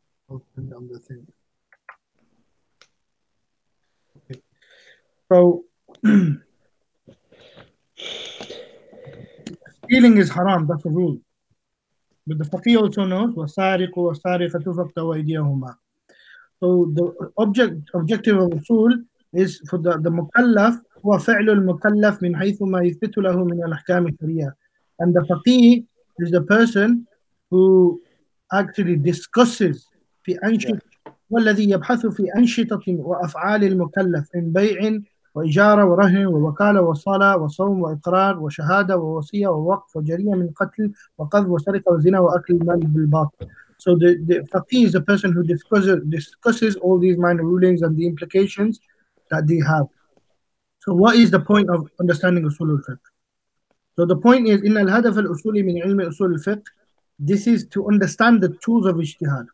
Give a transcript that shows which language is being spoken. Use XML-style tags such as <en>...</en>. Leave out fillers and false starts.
<en>I'll send down the thing. Okay. So, stealing is haram. That's a rule. But the faqih also knows</en> <ar>وَالسَّارِقُ وَالسَّارِقَةُ فَاقْطَعُوا أَيْدِيَهُمَا.</ar> <en>So the objective of usul is for the mukallaf</en> <ar>هو فعل المكلف من حيث ما يثبت له من الأحكام الشرعية.</ar> <en>And the faqih is the person who actually discusses في Yeah.</en> <ar>أنشطة والذي يبحث في أنشطة وأفعال المكلف من بيع وإجارة ورهن ووكالة وصلاة وصوم وإقرار وشهادة ووصية ووقف وجريمة من قتل وقذف وسرقة وزنا وأكل المال بالباطل.</ar> <en>So the faqih is the person who discusses all these minor rulings and the implications that they have. So what is the point of understanding usul al-fiqh? So the point is</en> <ar>إن الهدف الأصولي من علم أصول الفقه,</ar> <en>this is to understand the tools of اجتهاد.</en>